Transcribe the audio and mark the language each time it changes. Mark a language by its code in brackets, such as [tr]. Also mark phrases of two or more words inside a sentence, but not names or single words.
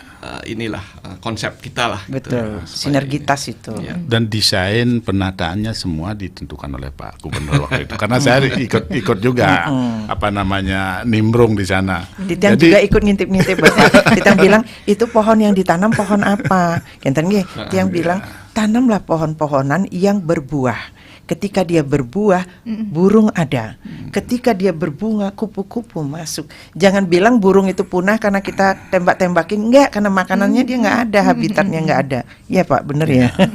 [id] inilah konsep kita lah. Betul, Gitu. sinergitas itu. Ya. Dan desain penataannya semua ditentukan oleh Pak Gubernur waktu itu. Karena saya ikut juga apa namanya nimbrung di sana. Ditang juga ikut ngintip-ngintip Bapak. Ditang bilang itu pohon yang ditanam pohon apa? [ban] Kenten nggih, [id] Tiang bilang tanamlah pohon-pohonan yang berbuah. Ketika dia berbuah, burung ada. Ketika dia berbunga, kupu-kupu masuk. Jangan bilang burung itu punah karena kita tembak-tembakin. Enggak, karena makanannya dia nggak ada, habitatnya nggak ada. Iya Pak, bener ya.